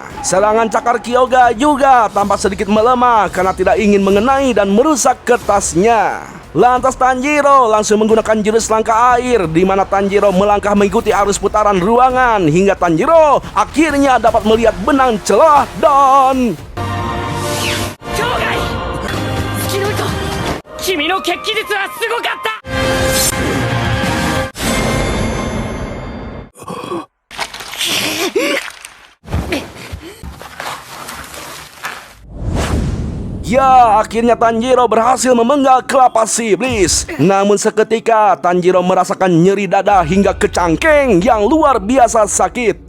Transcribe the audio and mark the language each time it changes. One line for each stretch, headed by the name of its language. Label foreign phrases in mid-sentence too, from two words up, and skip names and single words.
Indonesian: Serangan cakar Kyogai juga tanpa sedikit melemah karena tidak ingin mengenai dan merusak kertasnya. Lantas Tanjiro langsung menggunakan jurus langkah air di mana Tanjiro melangkah mengikuti arus putaran ruangan hingga Tanjiro akhirnya dapat melihat benang celah dan
Japanese: 君の決起術はすごかった。
Indonesian: Ya, akhirnya Tanjiro berhasil memenggal kelapa si iblis. Namun seketika Tanjiro merasakan nyeri dada hingga ke cangkeng yang luar biasa sakit.